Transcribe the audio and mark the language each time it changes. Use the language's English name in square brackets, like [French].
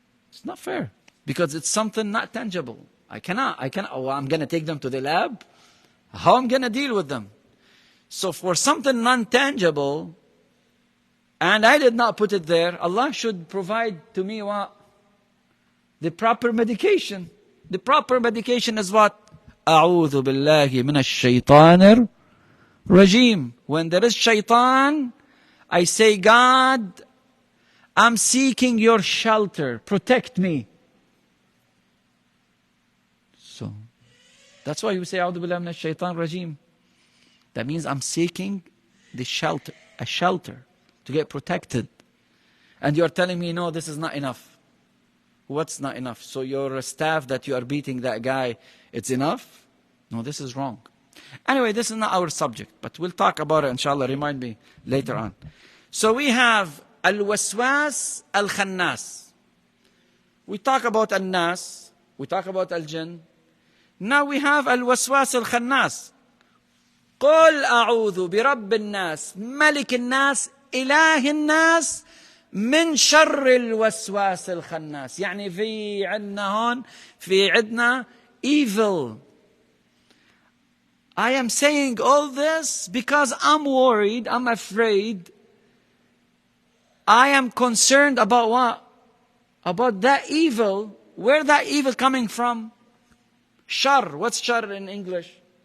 [English] It's not fair. Because it's something not tangible. I cannot, I'm going to take them to the lab. How am I going to deal with them? So for something non-tangible, and I did not put it there, Allah should provide to me what? The proper medication. The proper medication is what? [Arabic] أعوذ بالله من الشيطان الرجيم. [English] When there is shaitan, I say, God, I'm seeking your shelter. Protect me. So, that's why you say, [Arabic] أعوذ بالله من الشيطان الرجيم. [English] That means I'm seeking the shelter, a shelter to get protected. And you're telling me, no, this is not enough. What's not enough? So your staff that you are beating that guy, it's enough? No, this is wrong. Anyway, this is not our subject, but we'll talk about it, inshallah. Remind me later on. So we have al-waswas al-khannas. We talk about An-nas. We talk about al-jinn. Now we have al-waswas al-khannas. [Arabic] قل أعوذ برب الناس ملك الناس إله الناس من شر الوسواس الخناس. يعني في عندنا هون في عندنا evil. [English] I am saying all this because I'm worried, I'm afraid. I am concerned about what? About that evil. Where that evil coming from? Shar. What's shar in English?